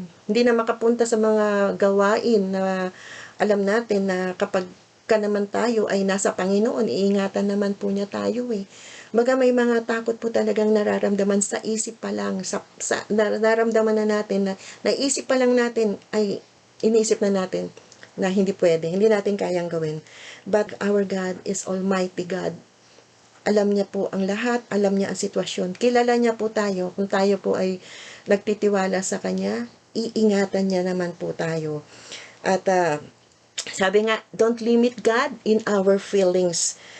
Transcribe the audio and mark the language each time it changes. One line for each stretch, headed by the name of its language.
Filipino: hindi na makapunta sa mga gawain na alam natin na kapag naman tayo ay nasa Panginoon, iingatan naman po niya tayo Baga may mga takot po talagang nararamdaman sa isip pa lang, nararamdaman na natin na naisip pa lang natin ay iniisip na natin na hindi pwede, hindi natin kayang gawin.
English: But our God is Almighty God.
Filipino: Alam niya po ang lahat, alam niya ang sitwasyon. Kilala niya po tayo. Kung tayo po ay nagtitiwala sa Kanya, iingatan niya naman po tayo. At sabi nga,
English: don't limit God in our feelings.